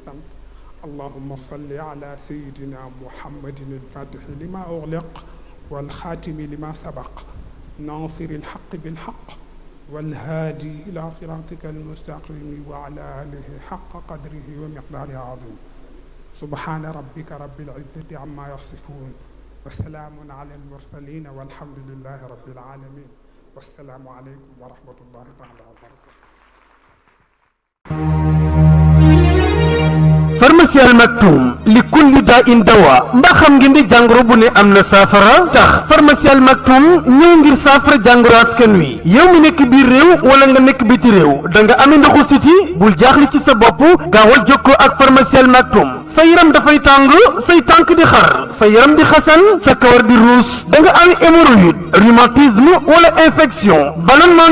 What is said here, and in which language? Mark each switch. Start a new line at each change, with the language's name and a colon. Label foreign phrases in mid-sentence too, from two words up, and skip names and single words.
Arabic: sant اللهم صل على سيدنا محمد الفاتح لما أغلق والخاتم لما سبق ناصر الحق بالحق والهادي إلى صراطك المستقيم وعلى آله حق قدره ومقداره العظيم سبحان ربك رب العزة عما يصفون وسلام على المرسلين والحمد لله رب العالمين والسلام عليكم ورحمة الله تعالى وبركاته
Wolof: pharmacie Al Maktoum
Arabic: لكل داء دواء
Wolof: mbaa xam ngeen di jàngoro bu ne am na saafara tax pharmacie Al Maktoum ñëw ngir saafara jàngoro askan wi yow mi nekk biir réew wala nga nekk biti réew da nga amee ndoxu siti bul jaaxle ci sa bopp gaawal jokkoo ak pharmacie Al Maktoum sa yaram dafay tàng say tànk di xar sa yaram di xasan sa kawar di ruus da nga amee
French: hémorroïde rhumatisme
Wolof: wala
French: infection ballonnement